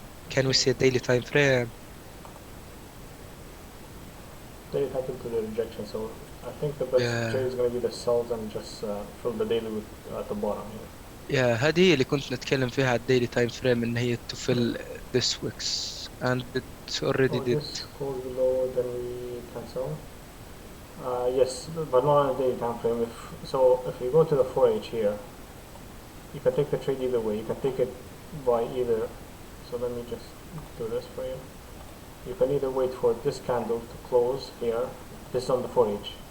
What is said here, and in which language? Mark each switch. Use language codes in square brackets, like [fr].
[en] Can we see a daily time frame? They happen to the rejection, so I think the best Yeah. trade is going to be the sells and just fill the daily with at the bottom here. [ar] يا هذه هي اللي كنت نتكلم فيها على الديلي تايم فريم ان هي [en] to fill this wicks and it already Oh, did. this goes below, then we cancel. Yes, but not on a daily time frame. If you go to the 4H here, you can take the trade either way. You can take it by either. So let me just do this for you. You can either wait for this candle to close here. This is on the 4H.